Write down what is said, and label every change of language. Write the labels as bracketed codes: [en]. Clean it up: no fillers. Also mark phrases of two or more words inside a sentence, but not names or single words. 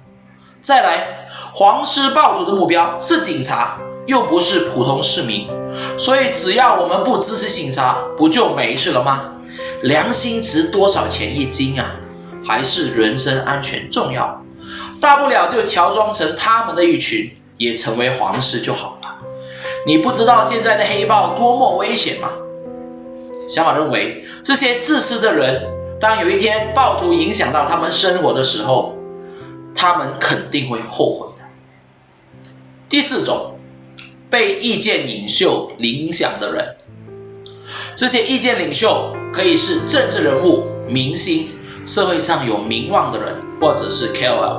[zh] 再來，黃絲暴徒的目標是警察，又不是普通市民，所以只要我們不支持警察，不就沒事了嗎？良心值多少錢一斤啊？還是人身安全重要？大不了就喬裝成他們的一群，也成為黃絲就好了。你不知道現在的黑暴多麼危險嗎？小馬認為，這些自私的人，當有一天暴徒影響到他們生活的時候，他們肯定會後悔的。第4種，被意見領袖影響的人，這些意見領袖可以是政治人物、明星、社會上有名望的人，或者是 KOL。